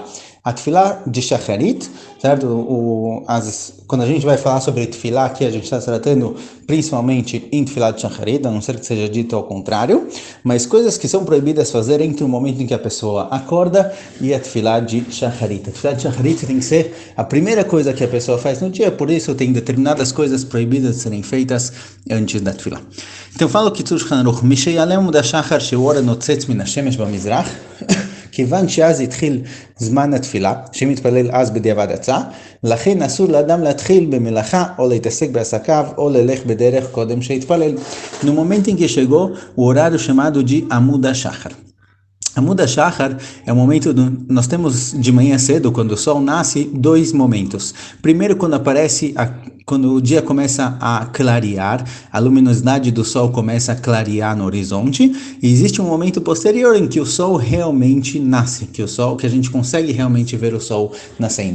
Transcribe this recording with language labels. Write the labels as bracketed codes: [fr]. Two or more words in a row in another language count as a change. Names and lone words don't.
[pt] A Tefilá de Shacharit, certo? Quando a gente vai falar sobre Tefilá aqui, a gente está tratando principalmente em Tefilá de Shacharit, a não ser que seja dito ao contrário, mas coisas que são proibidas fazer entre o momento em que a pessoa acorda e a Tefilá de Shacharit. A Tefilá de Shacharit tem que ser a primeira coisa que a pessoa faz no dia, por isso tem determinadas coisas proibidas de serem feitas antes da Tefilá. Então fala o Kitzur Shulchan Aruch, [he] משיעלה עמוד השחר שאור הנוצץ מן השמש במזרח, כיוון שאז התחיל זמן התפילה, שמתפלל אז בדיעבד יצא, לכן אסור לאדם להתחיל במלאכה או להתעסק בעסקיו או ללך בדרך קודם שיתפלל. [pt] No momento em que chegou o horário chamado de Amud HaShachar. Amud HaShachar é o momento nós temos de manhã cedo, quando o sol nasce, dois momentos. Primeiro, quando o dia começa a clarear, a luminosidade do sol começa a clarear no horizonte, e existe um momento posterior em que o sol realmente nasce, que a gente consegue realmente ver o sol nascendo.